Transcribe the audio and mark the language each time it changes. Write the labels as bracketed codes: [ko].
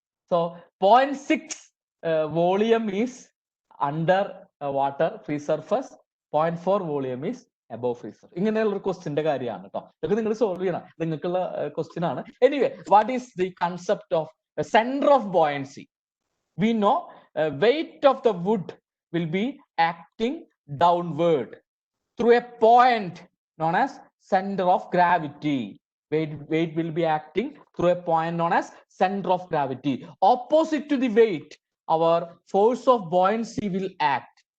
[en] So 0.6 volume is under water free surface, 0.4 volume is above free surface. [ml] ഇങ്ങനെയുള്ള ഒരു ക്വസ്റ്റ്യന്റെ കാര്യമാണ് കേട്ടോ. ഇതൊക്കെ നിങ്ങൾ സോൾവ് ചെയ്യണം, നിങ്ങൾക്കുള്ള ക്വസ്റ്റ്യൻ ആണ്. [en] Anyway, what is the concept of centre of buoyancy? We know weight of the wood will be acting downward through a point known as center of gravity. Weight will be acting through a point known as center of gravity. Opposite to the weight, our force of buoyancy will act.